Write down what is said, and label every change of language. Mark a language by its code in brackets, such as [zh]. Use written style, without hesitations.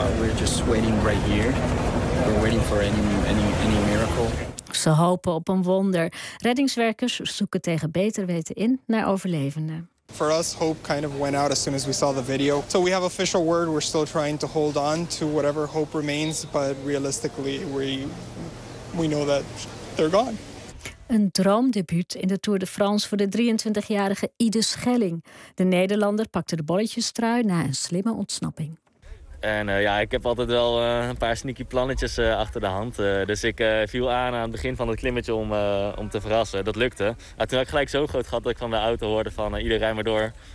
[en] We're just waiting right here. We're waiting for any miracle. [nl] Ze hopen op een wonder. Reddingswerkers zoeken tegen beter weten in naar overlevenden. [en] For us, hope kind of went out as soon as we saw the video. So we have official word. We're still trying to hold on to whatever hope remains. But realistically, we know that they're gone. [nl] Een droomdebuut in de Tour de France voor de 23-jarige Ide Schelling. De Nederlander pakte de bolletjestrui na een slimme ontsnapping. En ik heb altijd wel een paar sneaky plannetjes achter de hand. Dus ik viel aan het begin van het klimmetje om te verrassen. Dat lukte. Toen had ik gelijk zo groot gat dat ik van de auto hoorde van iedereen maar door.